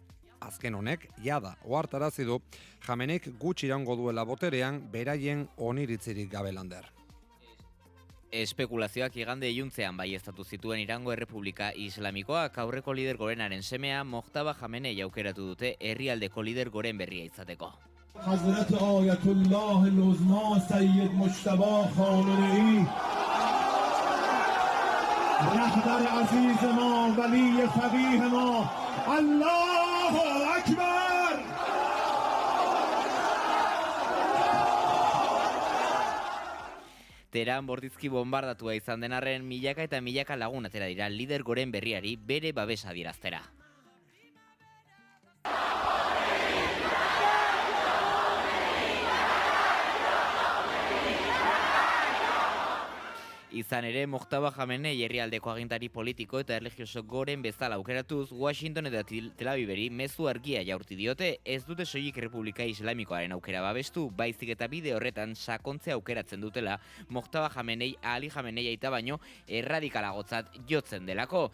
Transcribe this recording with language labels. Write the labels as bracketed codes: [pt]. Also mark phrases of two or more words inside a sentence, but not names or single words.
[eu] Azken honek, jada, ohartarazi du, Khameneik gutxi iraungo duela boterean, beraien oniritzirik gabe lander. Espekulazioak igande iluntzean baieztatu zituen Irango Errepublika Islamikoak aurreko lider gorenaren semea Mojtaba Khamenei aukeratu dute herrialdeko lider goren berria izateko. [fa] حضرت آیت‌الله العظمی سید مجتبی خامنه‌ای رهبر عزیز ما، ولی فقیه ما, [ar] الله أكبر! [eu] Teheran bortizki bombardatua izan denarren milaka eta milaka lagun atera dira lider goren berriari bere babesa adieraztera. Izan ere, Mojtaba Khamenei herrialdeko agintari politiko eta erlijioso goren bezala aukeratuz, Washington eta Tel Aviveri mezu argia jaurti diote, ez dute soilik Errepublika Islamikoaren aukera babestu, baizik eta bide horretan sakontzea aukeratzen dutela, Mojtaba Khamenei Ali Khamenei aita baino erradikalagotzat jotzen delako.